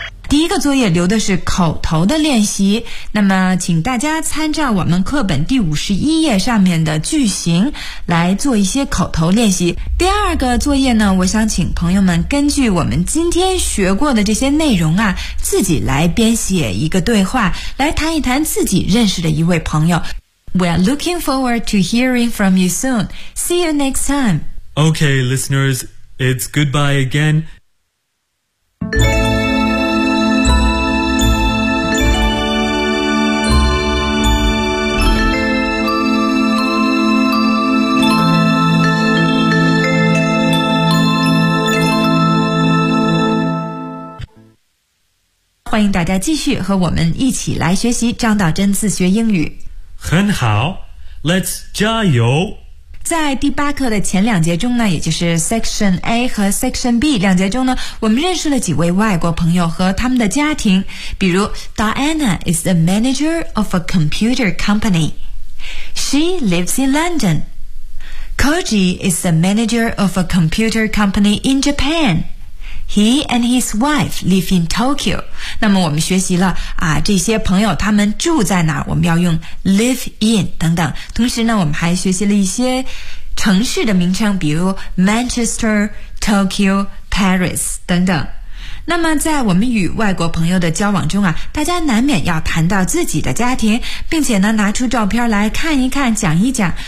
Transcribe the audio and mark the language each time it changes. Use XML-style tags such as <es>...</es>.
<zh>第一个作业留的是口头的练习，那么请大家参照我们课本第51页上面的句型来做一些口头练习。第二个作业呢，我想请朋友们根据我们今天学过的这些内容啊，自己来编写一个对话，来谈一谈自己认识的一位朋友。</zh> <en>We are looking forward to hearing from you soon. See you next time。 Okay, listeners, it's goodbye again.</en> <zh>欢迎大家继续和我们一起来学习张道真自学英语。很好， Let's 加油。在第八课的前两节中呢，也就是 Section A 和 Section B 两节中呢，我们认识了几位外国朋友和他们的家庭，比如</zh> <en>Diana is the manager of a computer company. She lives in London. Koji is the manager of a computer company in Japan. He and his wife live in Tokyo.</en> <zh>那么我们学习了啊，这些朋友他们住在哪儿？我们要用 live in 等等。同时呢，我们还学习了一些城市的名称，比如 Manchester, Tokyo, Paris 等等。那么在我们与外国朋友的交往中啊，大家难免要谈到自己的家庭，并且呢拿出照片来看一看，讲一讲。</zh>